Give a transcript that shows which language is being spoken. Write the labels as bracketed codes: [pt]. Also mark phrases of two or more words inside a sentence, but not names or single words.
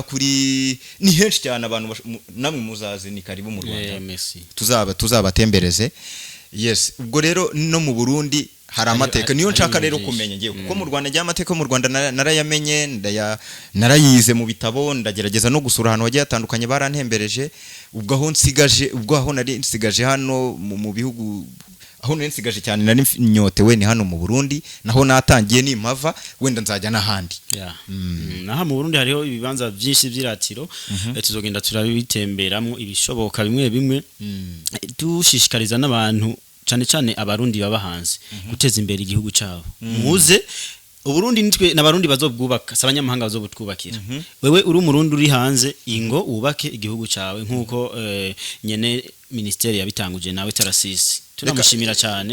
[rw] kuri ni henshi cyane abantu namwe muzaze ni karibu mu Rwanda tuzabatembereze yes ubwo rero no mu Burundi hari amateka niyo nshaka rero kumenya ngiye kuko mu Rwanda njya amateka mu Rwanda narayamenye narayize mu bitabo ndagerageza no gusura ahantu hagiye hatandukanye barantembereje ubwo aho nari nsigaje hano mu bihugu aho nari nsigaje cyane nari nyotewe ni hano mu Burundi naho natangiye n'impava wenda nzajya n'ahandi [rn] naha mu Burundi hariho ibibanza byinshi by'iratiro tuzogenda turabitemberamo ibishoboka bimwe dushishikariza n'abantu cyane cyane abarundi baba hanze guteza imbere igihugu cyabo muze uburundi nitwe n'abarundi bazobwubaka sabanyamahanga bazobutwubakira wewe uri umurundi uri hanze ingo ubake igihugu cyawe nkuko nyene ministeri yabitanguje nawe Tarasisi turamushimira cyane